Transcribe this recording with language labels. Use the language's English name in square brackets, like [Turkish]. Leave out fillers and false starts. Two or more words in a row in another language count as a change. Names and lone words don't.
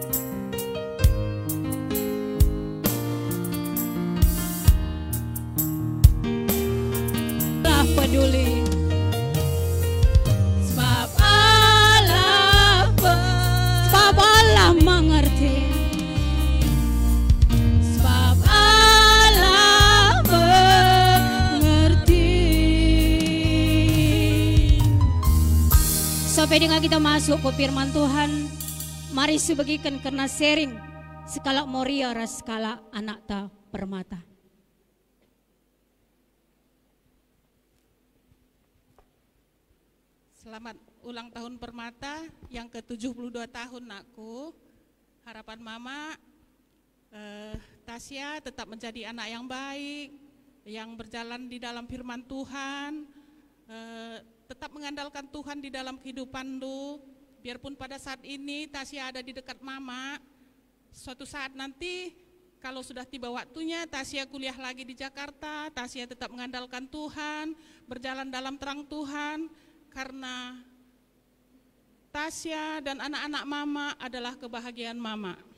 [Indonesian] Peduli sebab Allah mengerti, sebab Allah mengerti. Sampai dengan kita masuk ke firman Tuhan, mari sebagikan karena sharing skala Moria ras skala anak ta Permata. Selamat ulang tahun Permata yang ke-72 tahun nakku. Harapan Mama Tasya tetap menjadi anak yang baik, yang berjalan di dalam firman Tuhan, tetap mengandalkan Tuhan di dalam kehidupan lu. Biarpun pada saat ini Tasya ada di dekat Mama, suatu saat nanti kalau sudah tiba waktunya Tasya kuliah lagi di Jakarta, Tasya tetap mengandalkan Tuhan, berjalan dalam terang Tuhan, karena Tasya dan anak-anak mama adalah kebahagiaan mama.